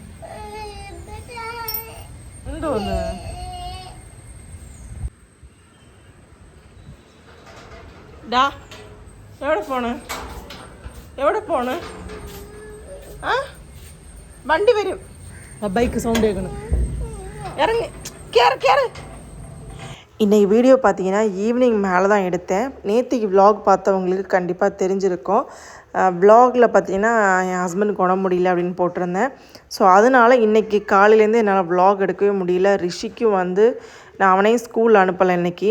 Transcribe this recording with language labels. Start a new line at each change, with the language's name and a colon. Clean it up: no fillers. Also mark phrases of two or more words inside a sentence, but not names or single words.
Malayalam: എന്തോന്ന്? ഡാ, എവിടെ പോണ്? വണ്ടി വരും. ബൈക്ക് സൗണ്ട് കേൾക്കണം. ഇറങ്ങി കേറ്.
Tamil: இன்றைக்கி வீடியோ பார்த்தீங்கன்னா ஈவினிங் மேலே தான் எடுத்தேன். நேற்றுக்கு vlog பார்த்தவங்களுக்கு கண்டிப்பாக தெரிஞ்சிருக்கும். vlogல பார்த்தீங்கன்னா என் ஹஸ்பண்டுக்கு உடம்பு முடியல அப்படின்னு போட்டிருந்தேன். ஸோ அதனால் இன்றைக்கி காலையிலேருந்து என்னால் vlog எடுக்கவே முடியல. ரிஷிக்கும் வந்து நான் அவனையும் ஸ்கூல் அனுப்பலை இன்றைக்கி.